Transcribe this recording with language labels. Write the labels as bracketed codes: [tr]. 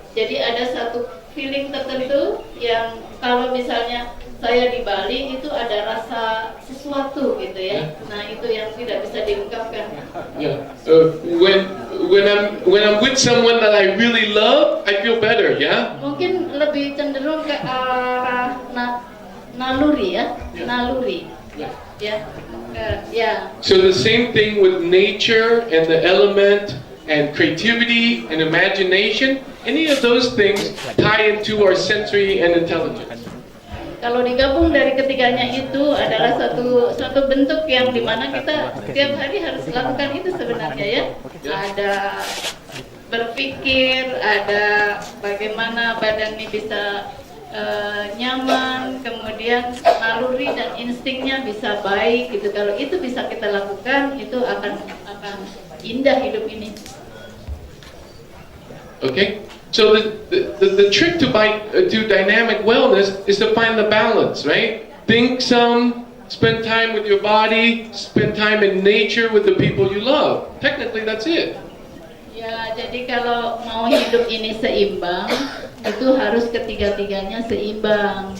[id] Jadi ada satu feeling tertentu yang kalau misalnya saya di Bali itu ada rasa sesuatu gitu ya. Nah, itu yang tidak bisa diungkapkan. [en] Yeah. When I'm with someone that I really love, I feel better, yeah? [id] Mungkin lebih cenderung ke arah naluri ya, naluri. Ya. Ya. [en] So the same thing with nature and the element and creativity and imagination, any of those things tie into our sensory and intelligence. [id] Kalau digabung dari ketiganya itu adalah satu bentuk yang dimana kita setiap hari harus lakukan itu sebenarnya ya. Ada berpikir, ada bagaimana badan ini bisa nyaman, kemudian naluri dan instingnya bisa baik gitu. Kalau itu bisa kita lakukan, itu akan indah hidup ini. [en] Okay? So the trick to dynamic wellness is to find the balance, right? Think some, spend time with your body, spend time in nature with the people you love. Technically, that's it. [id] Ya, jadi kalau mau hidup ini seimbang, itu harus ketiga-tiganya seimbang.